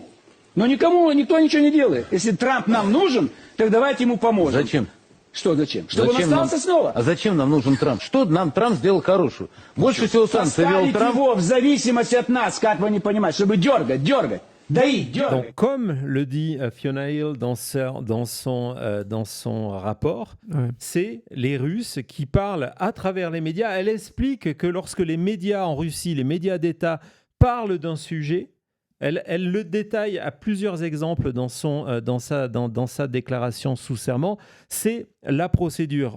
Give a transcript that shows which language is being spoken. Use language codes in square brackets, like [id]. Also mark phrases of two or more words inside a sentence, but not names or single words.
[ru] Но никто ничего не делает. Если Трамп нам нужен, так давайте ему поможем. Зачем? Что зачем? Чтобы он остался снова. А зачем нам нужен Трамп? Что нам Трамп сделал хорошего? Больше всего санкций вел Поставить Трамп. его в зависимости от нас, как вы не понимаете, чтобы дергать. Даи, дергай. [fr] Donc, comme le dit Fiona Hill dans son rapport, Ouais. c'est les Russes qui parlent à travers les médias. Elle explique que lorsque les médias en Russie, les médias d'État, parlent d'un sujet, elle le détaille à plusieurs exemples dans sa déclaration sous serment, c'est la procédure.